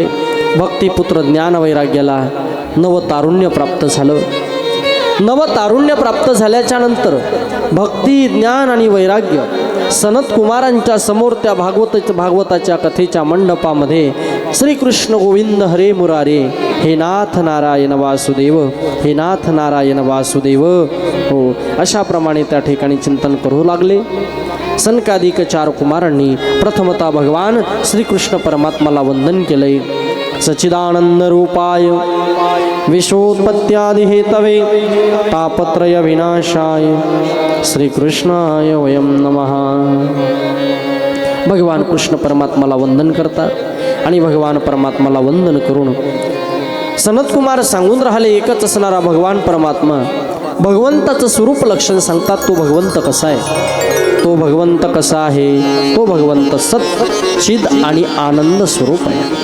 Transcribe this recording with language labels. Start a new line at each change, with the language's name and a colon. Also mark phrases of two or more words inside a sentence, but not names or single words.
Marathi: भक्तिपुत्र ज्ञान वैराग्याला नवतारुण्य प्राप्त झालं. नवतारुण्य प्राप्त झाल्याच्या नंतर भक्ती ज्ञान आणि वैराग्य सनत कुमारांच्या समोर त्या भागवताच्या कथेच्या मंडपामध्ये
Sanskrit: श्रीकृष्ण गोविंद हरे मुरारे, हे नाथ नारायण वासुदेव, हे नाथ नारायण वासुदेव,
Marathi: अशा प्रमाणे त्या ठिकाणी चिंतन करू लागले. सनकादिक 4 कुमारांनी प्रथमतः भगवान श्रीकृष्ण परमात्माला वंदन केले.
Sanskrit: सच्चिदानंद रूपाय विश्वोत्पत्त्यादि हेतवे तापत्रय विनाशाय श्रीकृष्णाय वयम नमः.
Marathi: भगवान कृष्ण परमात्माला वंदन करतात आणि भगवान परमात्माला वंदन करून सनत कुमार सांगून राहिले एकच असणारा भगवान परमात्मा भगवंताचं स्वरूप लक्षण सांगतात. तो भगवंत कसा आहे, तो भगवंत कसा आहे, तो भगवंत सत चिद आणि आनंद स्वरूप आहे.